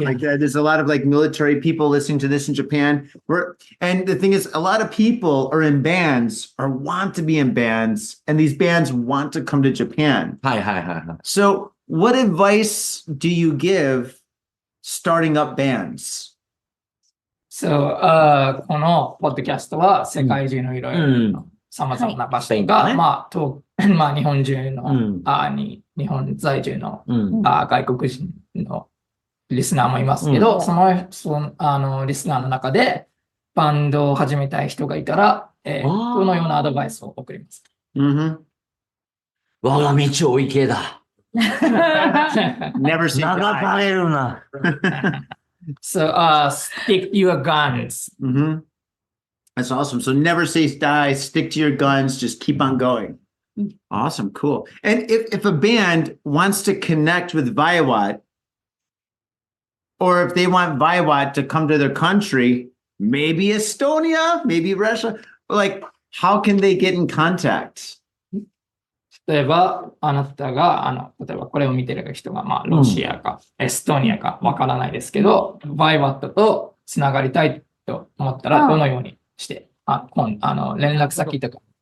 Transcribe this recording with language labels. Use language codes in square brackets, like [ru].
[en] Like there's a lot of like military people listening to this in Japan. And the thing is, a lot of people are in bands or want to be in bands, and these bands want to come to Japan. So what advice do you give starting up bands? [ja] So, このポッドキャストは世界中のいろいろ様々な場所が、日本中の、日本在住の、外国人のリスナーもいますけど、そのリスナーの中でバンドを始めたい人がいたら、どのようなアドバイスを送りますか？我が道を行けだ。 [en] Never say die. [ja] 流されるな。 [en] So, stick to your guns. That's awesome. So never say die, stick to your guns, just keep on going. Awesome, cool. And if a band wants to connect with VAIWATT, or if they want VAIWATT to come to their country, maybe Estonia, maybe Russia, like how can they get in contact? [ja] 例えば、あなたが、例えばこれを見てる人が、ロシアか、エストニアかわからないですけど、VAIWATT とつながりたいと思ったら、どのようにして、連絡先とか。